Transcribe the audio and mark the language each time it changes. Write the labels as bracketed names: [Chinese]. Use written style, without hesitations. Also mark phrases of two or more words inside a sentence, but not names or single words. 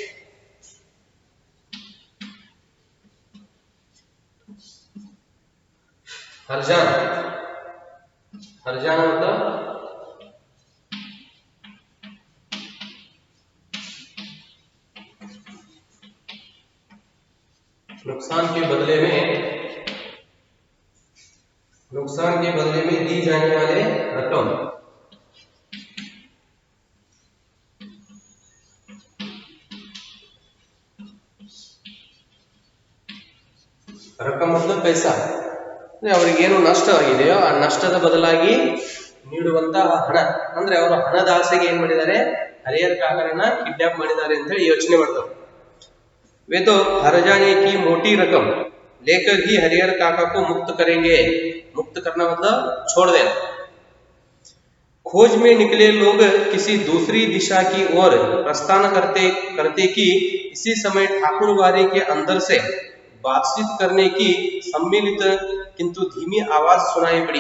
[Hindi] हर्जाना, हर्जाना मतलब नुकसान के बदले में दी जाने वाले रकम। रकम मतलब पैसा, [Kannada] ಅವರಿಗೆ ಏನು ನಷ್ಟವಾಗಿದೆಯೋ ಆ ನಷ್ಟದ ಬದಲಾಗಿ ನೀಡುವಂತಹ ಹಣ, ಅಂದ್ರೆ ಅವರು ಹಣದ ಆಸೆಗೆ ಏನ್ ಮಾಡಿದ್ದಾರೆ, ಹರಿಹರ ಕಾಕರನ್ನ ಕಿಡ್ನಾಪ್ ಮಾಡಿದ್ದಾರೆ ಅಂತ ಹೇಳಿ ಯೋಚನೆ ಮಾಡ್ತಾರೆ। [Hindi] वे तो हर जाने की मोटी रकम लेकर ही हरिहर काका को मुक्त करेंगे, मुक्त करना मतलब छोड़ देना। खोज में निकले लोग किसी दूसरी दिशा की ओर प्रस्थान करते कि इसी समय ठाकुरबाड़ी के अंदर से बातचीत करने की सम्मिलित किंतु धीमी आवाज सुनाई पड़ी।